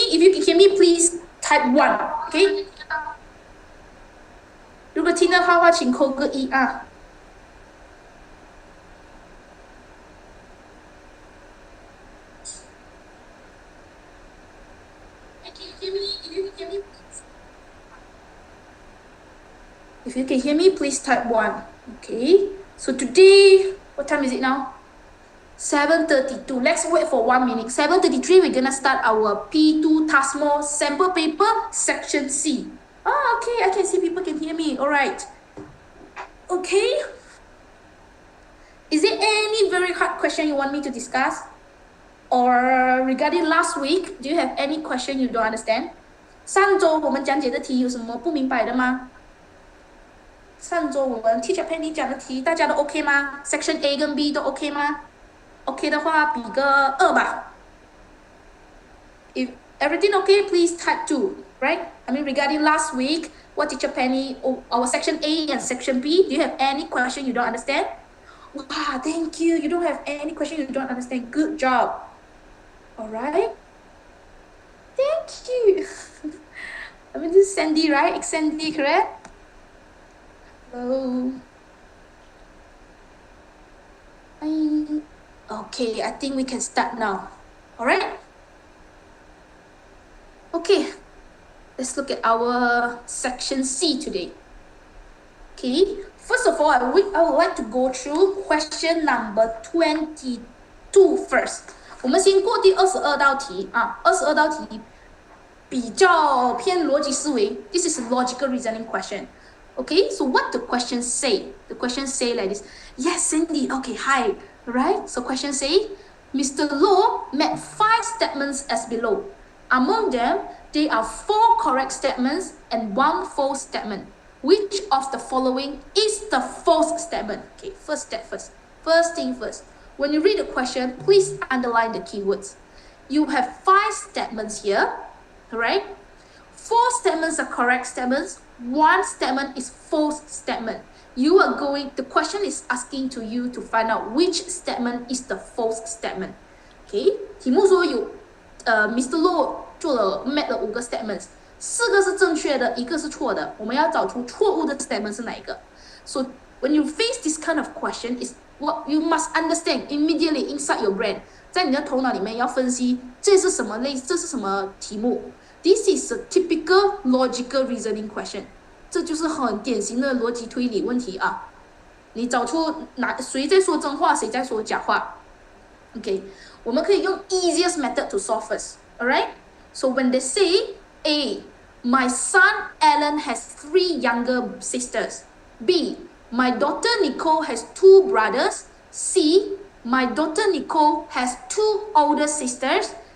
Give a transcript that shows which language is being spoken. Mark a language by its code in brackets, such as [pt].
[en] If you can hear me, please type one. OK。 [zh] 如果听得到的话，请扣个一啊。 [en] Can you hear me? If you can hear me, please. If you can hear me, please type one. Okay. So today, what time is it now? 7:32. Let's wait for 1 minute. 7:33, we're gonna start our P2 TASMO sample paper, section C. Oh, okay. I can see people can hear me. All right. Okay. Is there any very hard question you want me to discuss? Or regarding last week, do you have any question you don't understand? [zh] 上周我们讲解的题有什么不明白的吗？上周我们 Teacher Penny 讲的题大家都 OK 吗？ Section A 跟 B 都 OK 吗？ OK 的话比个2吧。 If everything okay, please type 2, right? [en] I mean regarding last week, what Teacher Penny, our Section A and Section B, do you have any question you don't understand? Wow, thank you. You don't have any question you don't understand. Good job. All right. Thank you. I mean, this is Sandy, right? It's Sandy, correct? Hello. Okay, I think we can start now. All right. Okay, let's look at our section C today. Okay, first of all, I would like to go through question number 22 first. 我们先过第22道题啊，22道题比较偏逻辑思维。 This is a logical reasoning question. Okay, so what the question say? The question say like this. Yes, Cindy. Okay, hi. Right? So question say, Mr. Low made 5 statements as below. Among them, there are 4 correct statements and 1 false statement. Which of the following is the false statement? Okay, first step first. First thing first. When you read the question, please underline the keywords. You have 5 statements here, right? 4 statements are correct statements. 1 statement is false statement. The question is asking to you to find out which statement is the false statement. [zh] Okay? 题目说有Mr. Low made 了5个 statements， 4个是正确的，1个是错的。我们要找出错误的 statement 是哪一个。 [en] So when you face this kind of question, is what you must understand immediately inside your brain， [zh] 在你的头脑里面要分析这是什么题目。 [en] This is a typical logical reasoning question， [zh] 这就是很典型的逻辑推理问题啊。你找出谁在说真话，谁在说假话。 [en] Okay， [zh] 我们可以用 [en] easiest method to solve first. Alright? So when they say A, my son Alan has 3 younger sisters. B, my daughter Nicole has 2 brothers. C, my daughter Nicole has 2 older sisters.